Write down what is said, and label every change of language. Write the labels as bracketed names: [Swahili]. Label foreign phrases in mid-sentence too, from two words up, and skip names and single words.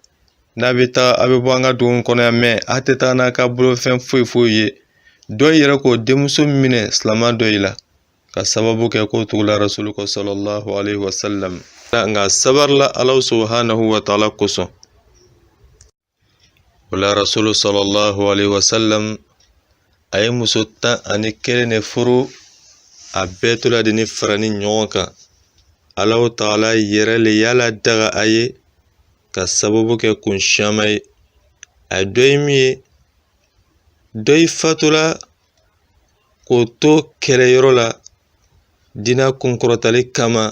[Bambara] N'a bɛ taga a bɛ bɔ an ka dugu kɔnɔ yan, mɛ a tɛ taga n'a ka bolofɛn foyi ye. Dɔ yɛrɛ k'o denmuso minɛ silamɛ dɔ yi la ka sababu kɛ k'o tugula Rasulu kɔ [Arabic] صلى الله عليه وسلم. [Bambara] Nka sabarila [Arabic] الله سبحانه وتعالى [Bambara] kosɔn. O la Rasulu [Arabic] صلى الله عليه وسلم [Bambara] a ye muso 11 de furu. A bɛɛ tola de ni fara ni ɲɔgɔn kan. [Arabic] الله تعالى [Bambara] yɛrɛ le yala daga a ye ka sababu kɛ kun caman ye. A dɔ ye min ye, dɔ yi fatula k'o to kɛlɛyɔrɔ la dina kunkɔrɔtali kama.